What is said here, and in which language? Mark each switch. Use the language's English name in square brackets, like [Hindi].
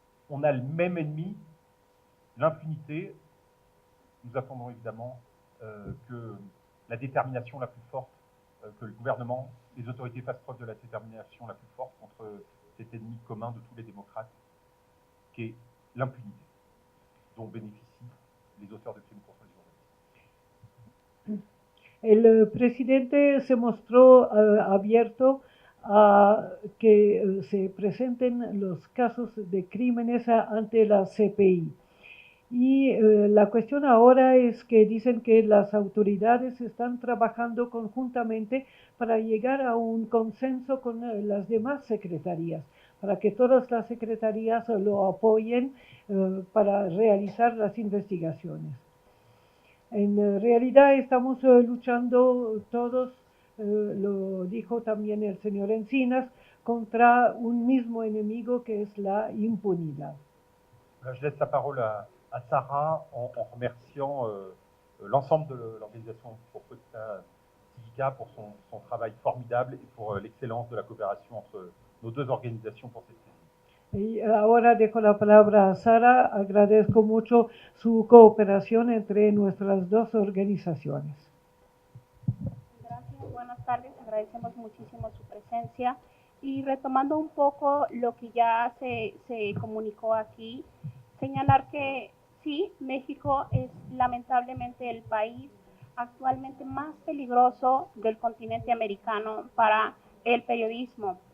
[French] On a le même ennemi, l'impunité. Nous attendons évidemment que la détermination la plus forte, que le gouvernement, les autorités fassent preuve de la détermination la plus forte contre cet ennemi commun de tous les démocrates, qui est l'impunité, dont bénéficient les auteurs de crimes contre les journalistes. [Spanish] El presidente se mostró abierto a que se presenten los casos de crímenes ante la CPI. Y la cuestión ahora es que dicen que las autoridades están trabajando conjuntamente para llegar a un consenso con las demás secretarías, para que todas las secretarías lo apoyen para realizar las investigaciones. En realidad estamos luchando todos, lo dijo también el señor Encinas, contra un mismo enemigo que es la impunidad. [French] Je laisse la parole à Sarah en remerciant l'ensemble de l'organisation Proposta Civica pour son travail formidable et pour l'excellence de la coopération entre nos deux organisations pour cette saisie. [Spanish] Y ahora dejo la palabra a Sara. Agradezco mucho su cooperación entre nuestras dos organizaciones. Gracias, buenas tardes. agradecemos muchísimo su presencia. Y retomando un poco lo que ya se comunicó aquí, señalar que sí, México es lamentablemente el país actualmente más peligroso del continente americano para el periodismo.